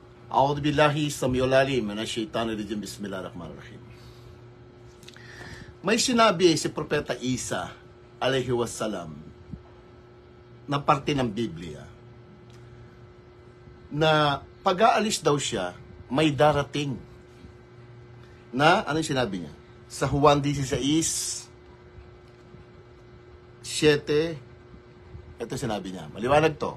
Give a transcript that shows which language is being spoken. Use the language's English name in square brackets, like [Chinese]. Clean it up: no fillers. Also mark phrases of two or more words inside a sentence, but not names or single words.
[Arabic] أعوذ بالله السميع العليم من الشيطان الرجيم. بسم الله الرحمن الرحيم. [Filipino] May sinabi si Propeta Isa [Arabic] عليه السلام [Filipino] na parte ng Biblia na pag-aalis daw siya, may darating na, ano sinabi niya? Sa Juan 16:7, ito sinabi niya, maliwanag to.